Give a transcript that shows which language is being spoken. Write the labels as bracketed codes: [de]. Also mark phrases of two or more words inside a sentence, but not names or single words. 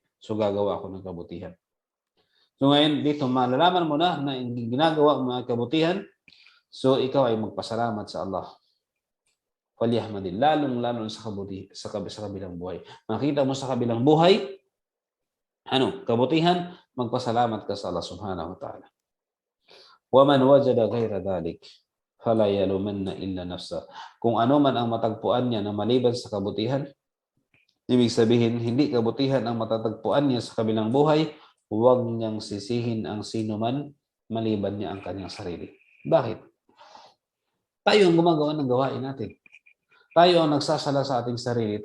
[tl] So, gagawa ako ng kabutihan. So, ngayon, dito, malalaman mo na ginagawa mo ang kabutihan. So, ikaw ay magpasalamat sa Allah. Waliyahmadin, lalong sa kabilang buhay. Makita mo sa kabilang buhay, kabutihan, magpasalamat ka sa [ar] الله سبحانه وتعالى. ومن وجد غير ذلك فلا يلومن إلا نفسه. [tl] Kung ano man ang matagpuan niya na maliban sa kabutihan, ibig sabihin, hindi kabutihan ang matatagpuan niya sa kabilang buhay, huwag niyang sisihin ang sino man maliban niya ang kanyang sarili. Bakit? Tayo ang gumagawa ng gawain natin. Tayo ang nagsasala sa ating sarili.